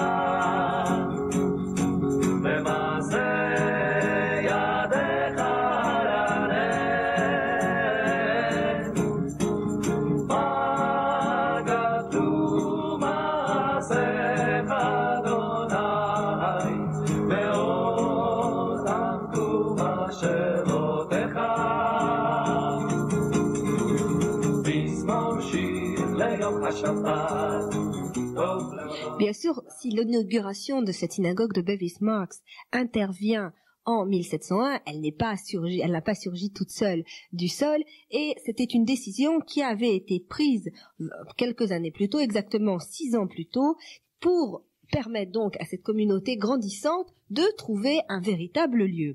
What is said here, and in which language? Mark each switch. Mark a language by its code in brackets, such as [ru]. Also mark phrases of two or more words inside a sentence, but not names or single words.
[he] במעשה ידיך עליהם מה גדלו מעשיך אדוני מאוד עמדו מחשבותיך מזמור שיר ליום השבת. [fr] Bien sûr, si l'inauguration de cette synagogue de Bevis Marks intervient en 1701, elle n'a pas surgi toute seule du sol, et c'était une décision qui avait été prise quelques années plus tôt, exactement 6 ans plus tôt, pour permettent donc à cette communauté grandissante de trouver un véritable lieu.